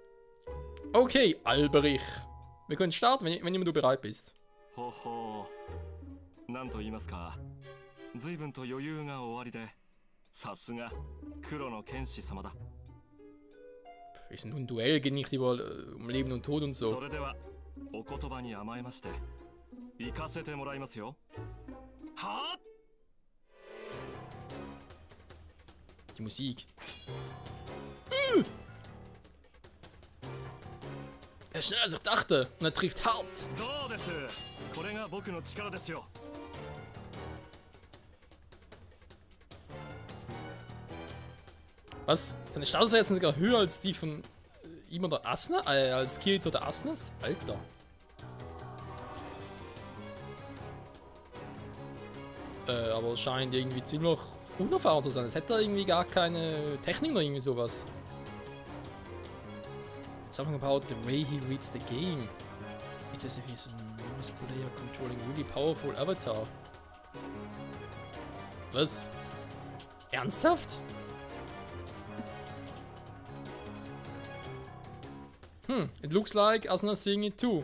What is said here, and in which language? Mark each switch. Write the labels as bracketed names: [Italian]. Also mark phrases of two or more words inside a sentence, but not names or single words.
[German] Okay, Alberich. Wir können starten, wenn immer du bereit bist. [Japanese] ほほう、 なんと言いますか、随分と余裕がおありで、さすが黒の剣士様だ。 [German] Ist nur ein Duell, geht nicht über Leben und Tod und [Japanese] そ [German] so. [Japanese] れではお言葉に甘えまして行かせてもらいますよ。はあ [German] Die Musik. Er ist schneller als ich dachte und er trifft hart. どうです。これが僕の力ですよ。 Was? Seine Status war jetzt sogar höher als die von ihm oder Asuna? Als Kirito oder Asunas? Alter. Aber scheint irgendwie ziemlich unerfahren zu sein. Es hätte irgendwie gar keine Technik oder irgendwie sowas. [English] Something about the way he reads the game. It's as if he's a novice player controlling a really powerful avatar. [German] Was? Ernsthaft? [English] It looks like Asuna's seeing it too.